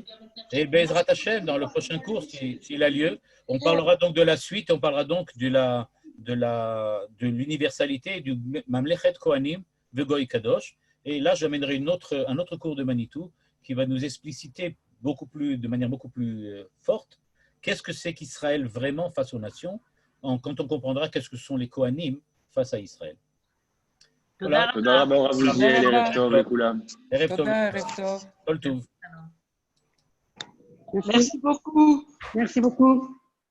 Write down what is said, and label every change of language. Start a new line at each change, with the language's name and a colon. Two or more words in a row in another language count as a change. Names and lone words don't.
French: Et
Hebrew: בעזרת השם,
French: dans le prochain cours, s'il a lieu, on parlera donc de la suite, on parlera donc de l'universalité du
Hebrew: ממלכת כהנים
French: de
Hebrew: גוי קדוש.
French: Et là, j'amènerai un autre cours de Manitou qui va nous expliciter de manière beaucoup plus forte qu'est-ce que c'est qu'Israël vraiment face aux nations, quand on comprendra qu'est-ce que sont les Kohanim face à Israël.
Hebrew: תודה רבה. תודה רבה, הרב עוזיאל, ערב טוב לכולם. ערב טוב. תודה, ערב טוב. כל טוב.
French: Merci beaucoup. Merci beaucoup.